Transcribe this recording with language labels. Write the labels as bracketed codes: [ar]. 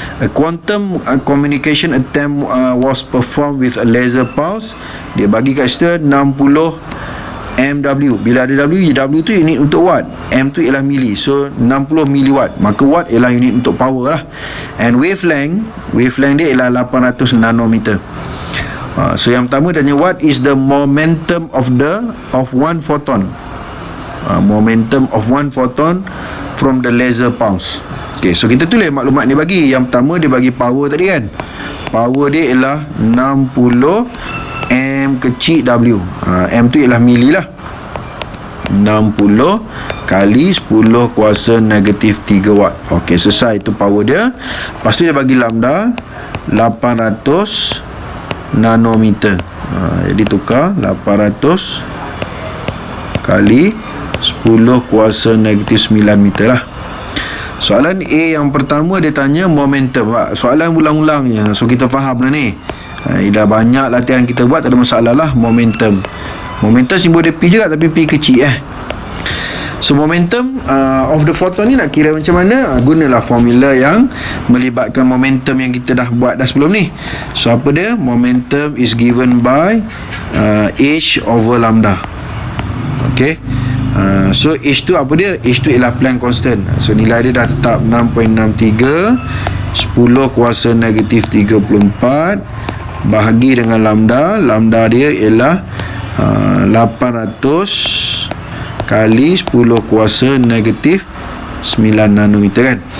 [en] A quantum communication attempt was performed with a laser pulse. [ms] Dia bagi kat situ 60 MW. Bila ada W tu unit untuk watt, M tu ialah milli. So 60 milliwatt, maka watt ialah unit untuk power lah. And wavelength dia ialah 800 nanometer. So yang pertama tanya, [en] what is the momentum of one photon? Momentum of one photon from the laser pulse. [ms] Okay, so kita tulis maklumat ni bagi. Yang pertama dia bagi power tadi kan. Power dia ialah 60 M kecil W. M tu ialah mili lah. 60 kali 10 kuasa negatif 3 watt. Okey, selesai, itu power dia. Lepas tu dia bagi lambda 800 nanometer. Jadi tukar 800 kali 10 kuasa negatif 9 meter lah. Soalan A yang pertama dia tanya momentum. Soalan ulang-ulang je, so kita faham dah ni. Dah banyak latihan kita buat, tak ada masalah lah. Momentum simbol dia P juga, tapi P kecil So momentum of the photon ni nak kira macam mana? Gunalah formula yang melibatkan momentum yang kita dah buat dah sebelum ni. So apa dia? [en] Momentum is given by H over lambda. [ms] Okay. So H tu apa dia? H tu ialah Planck constant. So nilai dia dah tetap 6.63 10 kuasa negatif 34 bahagi dengan lambda. Lambda dia ialah 800 kali 10 kuasa negatif 9 nanometer kan.